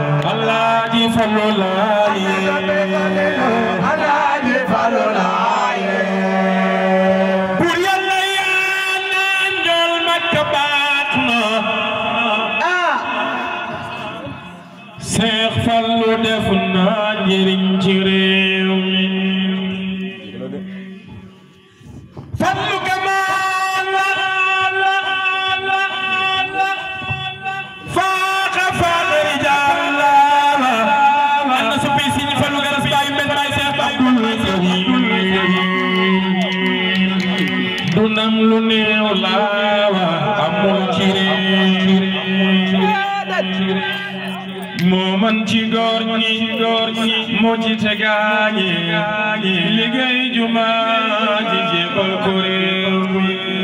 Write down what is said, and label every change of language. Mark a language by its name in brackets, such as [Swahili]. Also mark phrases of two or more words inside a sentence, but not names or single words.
[Wolof] Alaaji Fallu Laay. Alaaji Fallu Laay. Buur Yàlla yaa naan njool Makka baax na. Ah. Seex Fallu def na njëriñ ci réew mi. [Arabic] فضلك ما لا، لا، لا، لا، فاق فاق رجال. [Wolof] Ana soppi Sëriñ Fallu Garas Baay Mbéne Baay Seex Abdul Karim. Du nam lu néew laa wa, amul ci réew. Moo man ci góor ñi, góor ñi, moo ci tegaañi, liggéey juma ji jébal ko réew mi.